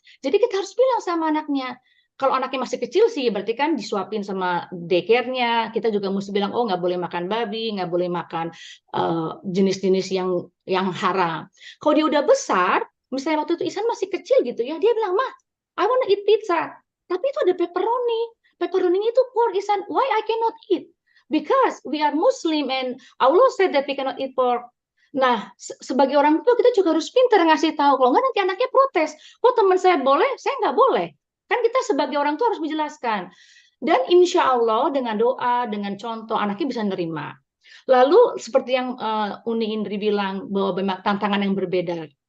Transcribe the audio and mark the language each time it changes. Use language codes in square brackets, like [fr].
[id] Jadi kita harus bilang sama anaknya. Kalau anaknya masih kecil sih, berarti kan disuapin sama daycare-nya. Kita juga mesti bilang, oh nggak boleh makan babi, nggak boleh makan jenis-jenis yang haram. Kalau dia udah besar, misalnya waktu itu Ihsan masih kecil gitu ya, dia bilang, Ma, [en] I wanna eat pizza. [id] Tapi itu ada pepperoni. Pepperoni itu [en] pork, Ihsan. Why I cannot eat? Because we are Muslim and Allah said that we cannot eat pork. [id] Nah, sebagai orang tua kita juga harus pintar ngasih tahu. Kalau nggak nanti anaknya protes. Kok teman saya boleh, saya nggak boleh. Kan kita sebagai orang tua harus menjelaskan. Dan insya Allah dengan doa, dengan contoh, anaknya bisa nerima. Lalu seperti yang Uni Indri bilang, bahwa memang tantangan yang berbeda.